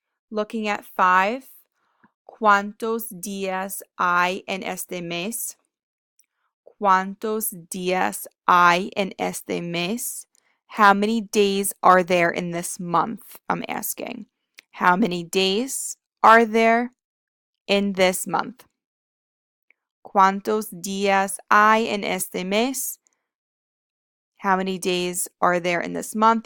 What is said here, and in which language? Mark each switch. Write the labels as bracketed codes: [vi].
[en] Looking at 5, [es] ¿cuántos días hay en este mes? ¿Cuántos días hay en este mes? [en] How many days are there in this month? I'm asking. How many days are there in this month? [es] ¿Cuántos días hay en este mes? [en] How many days are there in this month?